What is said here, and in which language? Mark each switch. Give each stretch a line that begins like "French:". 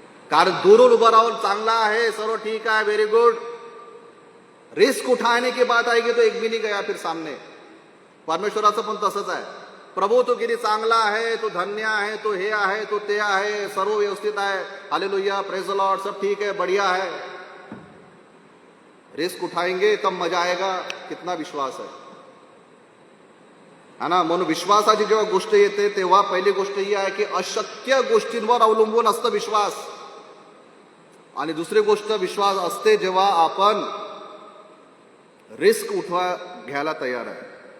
Marathi: कारण दूरून उभं राहून चांगला आहे, सर्व ठीक आहे,
Hindi: व्हेरी गुड, रिस्क उठाने की बात आएगी तो एक भी नहीं गया फिर सामने.
Marathi: परमेश्वराचं पण तसंच आहे. प्रभू तो किती चांगला आहे, तो धन्य आहे, तो हे आहे, तो ते आहे, सर्व व्यवस्थित आहे, हालेलुया,
English: praise the lord,
Hindi: सब ठीक है, बढ़िया है. रिस्क उठाएंगे तब मजा आएगा. कितना विश्वास है ना.
Marathi: म्हणून विश्वासाची जेव्हा गोष्ट येते तेव्हा पहिली गोष्ट ही आहे की अशक्य गोष्टींवर अवलंबून असतं विश्वास. आणि दुसरी गोष्ट विश्वास असते जेव्हा आपण रिस्क घ्यायला तयार आहे.